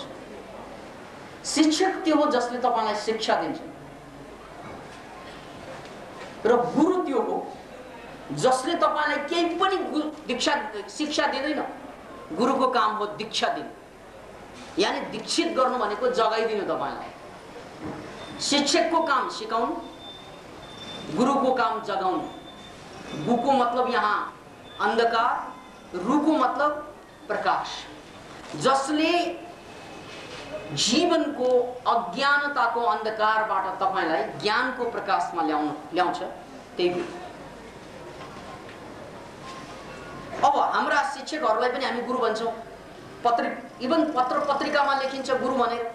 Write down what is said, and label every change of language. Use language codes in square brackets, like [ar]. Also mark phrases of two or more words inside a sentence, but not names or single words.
[ne] शिक्षक त्यो हो जसले तपाईलाई शिक्षा दिन्छ, र गुरु त्यो हो जसले तपाईलाई केही पनि शिक्षा दिँदैन। गुरुको काम हो दीक्षा दिनु, यानी दीक्षित गर्नु भनेको जगाइदिनु तपाईलाई। शिक्षकको काम सिकाउनु, गुरुको काम जगाउनु। गुको मतलब यहाँ अंधकार, रुको मतलब प्रकाश। जसले जीवनको अज्ञानताको अंधकारबाट तपाईलाई ज्ञानको प्रकाशमा ल्याउँछ, त्यही हो। अब हाम्रा शिक्षकहरूलाई पनि हामी गुरु भन्छौं। इभन पत्र पत्रिकामा लेखिन्छ गुरु भनेर।